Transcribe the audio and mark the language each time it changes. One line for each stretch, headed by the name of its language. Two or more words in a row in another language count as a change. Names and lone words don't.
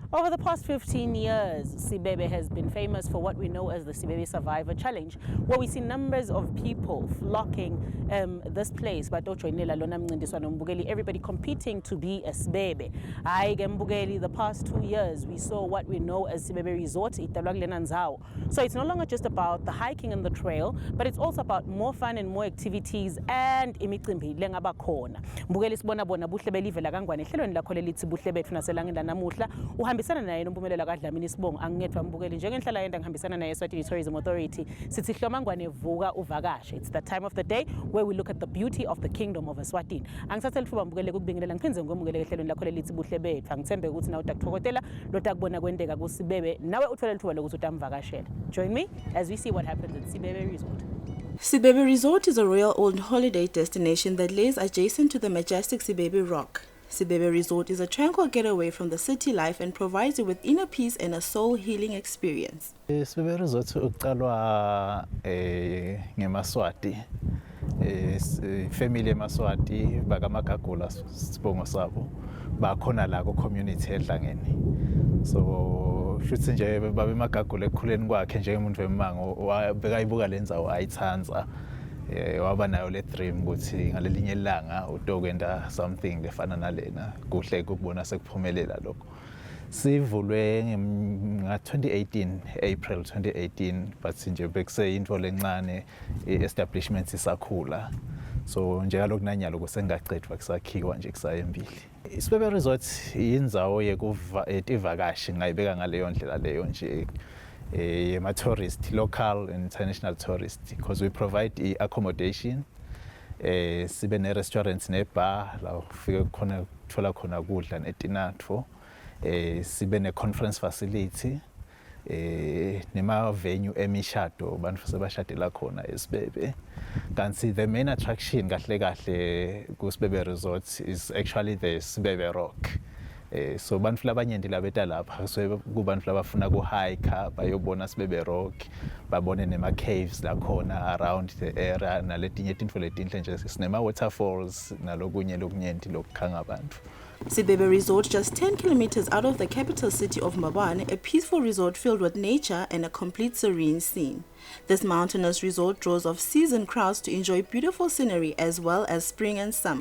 English: the past 15 years, Sibebe has been famous for what we know as the Sibebe Survivor Challenge, where we see numbers of people flocking this place. Everybody competing to be a Sibebe. The past 2 years, we saw what we know as Sibebe Resort. So it's no longer just about the hiking and the trail, but it's also about more fun and more activities and
Swati: imicimbi lengaba khona. Mbukeli sibona bona Buhle belive la kangwane ehlelweni lakho lelithi Buhle Betfu naselangenda namuhla uhambisana naye nompumelelo kaDlamini Sibongo angedwa mbukeli njengenhlala yenda ngihambisana naye eSwatini Tourism Authority sithi hlomangwane vuka uvakashe.
English: It's the time of the day where we look at the beauty of the kingdom of Eswatini.
Swati: Angisathe lithuba mbukele kubingelela ngiphinze ngomukele ehlelweni lakho lelithi Buhle Betfu angithembe ukuthi nawe utakuthokozela lotakubona kwendeka kuSibebe nawe uthole lithuba lokuthi utamvakashela.
English: Join me as we see what happens at Sibebe Resort. Sibebe Resort is a royal-owned holiday destination that lays adjacent to the majestic Sibebe Rock. Sibebe Resort is a tranquil getaway from the city life and provides you with inner peace and a soul-healing experience.
Swati: Sibebe Resort uqalwa ngeMaswati, family eMaswati bakaMagagula Sibongo sabo bakhona la ku community eDlangeni. So shuthi nje babe Magagula ekukhuleni kwakhe njengomuntu wemango wabekayibuka lenzawo ayithanza. Waba nayo le dream ukuthi ngalelinye ilanga utokwenda something lefana nalena kuhle ukubona sekuphumelela lokho. Sivulwe nga 2018 April 2018 but nje bekuse into lencane establishment isakhula. So njalo kunanyalo kusengaqedwa kusakhiwa nje kusayembili. Sibebe Resort indzawo yekuvakashi ngayibeka ngaleyo ndlela leyo nje.
English: Tourist, local and international tourists, because we provide accommodation,
Swati: sibe ne restaurants ne bar la ufike khona thola khona kudla netinatho, sibe ne conference facility, nema venue emishado bantu sebashadela khona eSibebe.
English: Kanti the main attraction
Swati: kahle kahle ku
English: Sibebe Resort is actually the Sibebe Rock.
Swati: So bantu labanyenti labeta lapha so kubantu labafuna ku hike bayobona Sibebe Rock babone nema caves la khona
English: around the area
Swati: naletinye tintfo letinhle nje sinema waterfalls nalokunye lokunyenti lokukhanga abantu.
English: Sibebe Resort, just 10 kilometers out of the capital city of Mbabane, a peaceful resort filled with nature and a complete serene scene. This mountainous resort draws off seasoned crowds to enjoy beautiful scenery as well as spring and summer.